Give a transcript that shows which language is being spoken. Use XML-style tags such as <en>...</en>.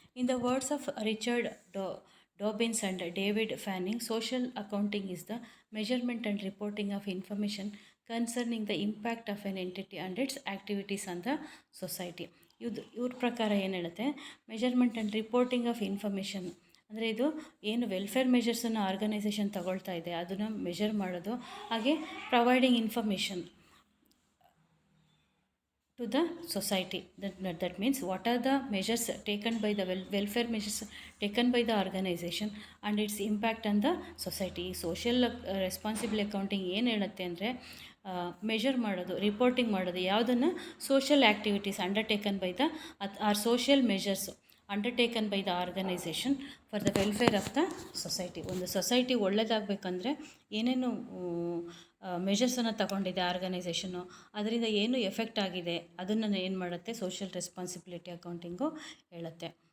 <en>In the words of Richard Dobbins and David Fanning, social accounting is the measurement and reporting of information concerning the impact of an entity and its activities on the society.</en> <kn>ಇವ್ರ ಪ್ರಕಾರ ಏನು ಹೇಳುತ್ತೆ,</kn> <en>measurement and reporting of information</en> <kn>ಅಂದರೆ ಇದು ಏನು welfare ಮೆಷರ್ಸನ್ನು organisation ತಗೊಳ್ತಾ ಇದೆ ಅದನ್ನು ಮೆಷರ್ ಮಾಡೋದು, ಹಾಗೆ</kn> <en>Providing information to the society. That means what are the measures taken by the welfare measures taken by the organization and its impact on the society. Social responsible accounting</en> <kn>ಏನು ಹೇಳುತ್ತೆ ಅಂದರೆ measure ಮಾಡೋದು, reporting ಮಾಡೋದು, ಯಾವುದನ್ನು</kn> <en>Social activities undertaken by the or social measures undertaken by the organisation for the welfare of the society.</en> <kn>ಒಂದು society ಒಳ್ಳೆಯದಾಗಬೇಕಂದ್ರೆ ಏನೇನು ಮೆಷರ್ಸನ್ನು ತಗೊಂಡಿದೆ organisation, ಅದರಿಂದ ಏನು ಎಫೆಕ್ಟ್ ಆಗಿದೆ ಅದನ್ನು ಏನು ಮಾಡುತ್ತೆ ಸೋಷಿಯಲ್ ರೆಸ್ಪಾನ್ಸಿಬಿಲಿಟಿ ಅಕೌಂಟಿಂಗು ಹೇಳುತ್ತೆ.</kn>